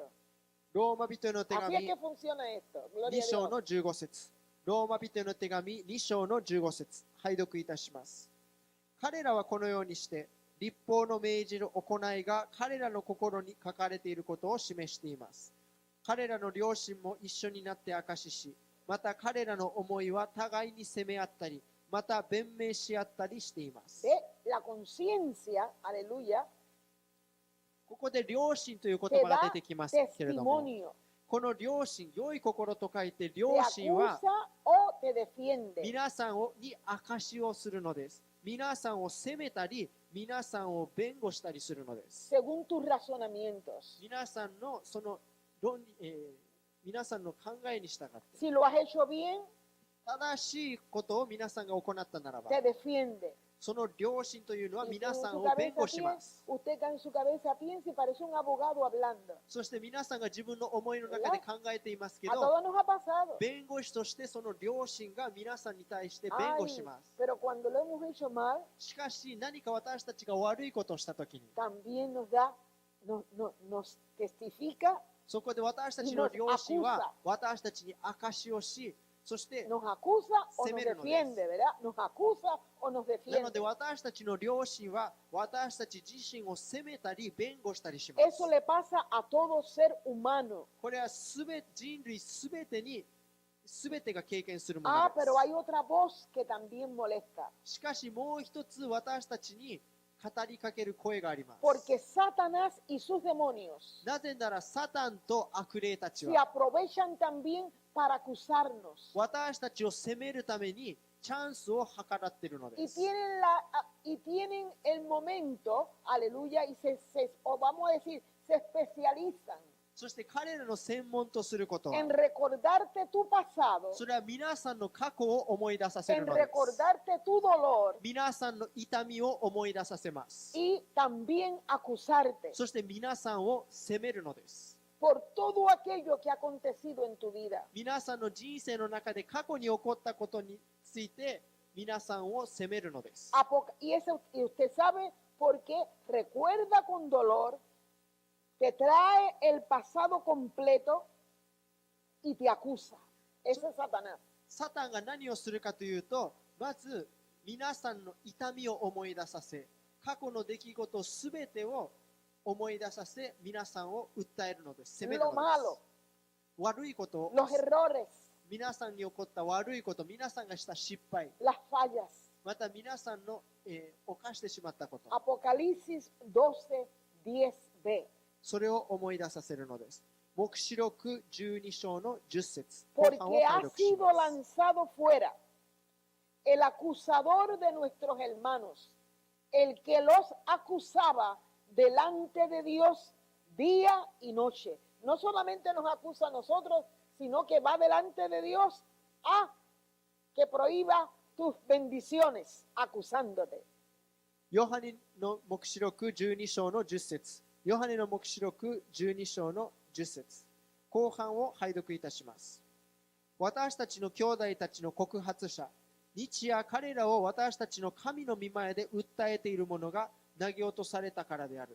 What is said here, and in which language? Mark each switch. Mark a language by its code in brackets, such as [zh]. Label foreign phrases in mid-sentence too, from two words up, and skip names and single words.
[ja] ローマ人への手 [es] Así es [ja] 紙 [es] que funciona esto. [ja] 2 [es] Gloria a [ja] 章 [es] Dios. [ja] の15節。ローマ人への手紙2章の15節。拝読いたします。彼らはこのようにして、立法の命じる行いが彼らの心に書かれていることを示しています。彼らの良心も一緒になって証しし、また彼らの思いは互いに責め合ったり、また弁明し合ったりしています。 [es] ¿Ve? La conciencia, aleluya, [ja] ここで良心という言 [es] te [ja] 葉が [es] da [ja] 出てきますけれども、 [es] testimonio, [ja] この良心、良い心と書いて [es] te [ja] 良心は [es] acusa o te defiende. [ja] 皆さんに証しをするのです。皆さんを責めたり、皆さんを弁護したりするのです。 [es] Según tus razonamientos. [ja] 皆さんのその皆さんの考えに従って、 [es] Si lo has hecho bien, [ja] 正しいことを皆さんが行ったならば、 [es] te defiende. [ja] その良心というのは [es] Y [ja] 皆 [es] tú [ja] さ [es] en [ja] ん [es] su [ja] を弁護 [es] cabeza [ja] しま [es] piensa, [ja] す。 [es] usted en su cabeza piensa y parece un abogado hablando. [ja] そして皆さんが自分の思いの中で考えていますけ [es] A [ja] ど、 [es] todos nos ha pasado. [ja] 弁護士としてその良心が皆さんに対して弁 [es] Ay, [ja] 護します。 [es] pero cuando lo hemos hecho mal, [ja] しかし何か私たちが悪いことをしたときに、 [es] también nos testifica, [ja] そこで私たちの良心は私たちに証しをし、そして [es] nos acusa o nos Semerones. defiende, ¿verdad? Nos acusa o nos [ja] なので [es] defiende. [ja] 私たちの良心は私たち自身を責めたり弁護したりします。 [es] Eso le pasa a todo ser humano. [ja] これは人類すべてに全てが経験するもの [es] Ah, [ja] で [es] pero [ja] す。 [es] hay otra voz que también molesta. [ja] しかしもう一つ私たちに語りかける声があります。 [es] Porque Satanás y sus demonios [ja] なぜならサタンと悪霊たち [es] se [ja] は [es] aprovechan también para acusarnos. [ja] 私たちを責めるためにチャンスを計らっているので [es] Y [ja] す。 [es] tienen el momento, aleluya, o vamos a decir, se especializan [ja] そして彼らの専門とすることは、 [es] en recordarte tu pasado, [ja] それは皆さんの過去を思い出させ [es] en [ja] るのです。 [es] recordarte tu dolor [ja] 皆さんの痛みを思い出させます。 [es] y también acusarte [ja] そして皆さんを責めるのです。 [es] por todo aquello que ha acontecido en tu vida. [ja] 皆さんの人生の中で過去に起こったことについて皆さんを責めるのです。 [es] Y usted sabe por qué recuerda con dolor, te trae el pasado completo y te acusa. Ese es Satanás. [ja] サタンが何をするかというと、まず皆さんの痛みを思い出させ、過去の出来事すべてを思い出させ、皆さんを訴えるのです。責めるの [es] Lo [ja] で [es] malo, [ja] す。悪いことを、 [es] los errores, [ja] 皆さんに起こった悪いこと、皆さんがした失敗、 [es] las fallas. [ja] また皆さんの、犯してしまったこと、 [es] Apocalipsis 12:10b. [ja] それを思い出させるのです。黙示録12章の10節。後半を [es] Porque [ja] 解 [es] ha [ja] 読し [es] sido [ja] ます。 [es] lanzado fuera el acusador de nuestros hermanos, el que los acusaba delante de Dios día y noche. No solamente nos acusa a nosotros, sino que va delante de Dios a que prohíba tus bendiciones, acusándote. [ja] ヨハネの黙示録12章の10節。ヨハネの黙示録12章の10節。後半を拝読いたします。私たちの兄弟たちの告発者、日夜彼らを私たちの神の御前で訴えている者が投げ落とされたからである。